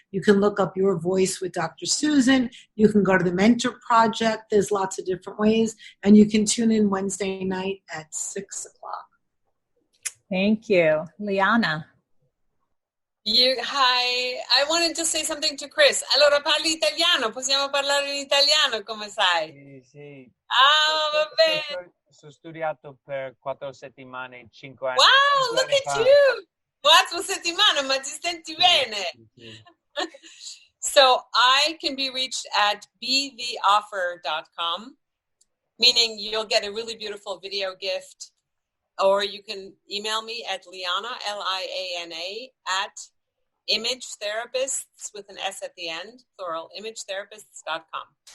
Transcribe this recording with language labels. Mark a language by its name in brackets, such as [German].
[English] You can look up Your Voice with Dr. Susan. You can go to the Mentor Project. There's lots of different ways. And you can tune in Wednesday night at 6 o'clock. Thank you. Liana. Hi, I wanted to say something to Chris. [Italian] Allora parli italiano, possiamo parlare in italiano, come sai? Sì. Va bene. Ho studiato per 4 settimane, 5 anni. [English] Wow, look at you! [Italian] 4 settimane, ma ti senti bene? [English] So I can be reached at betheoffer.com, meaning you'll get a really beautiful video gift. Or you can email me at Liana, Liana, at imagetherapists with an S at the end, plural, imagetherapists.com.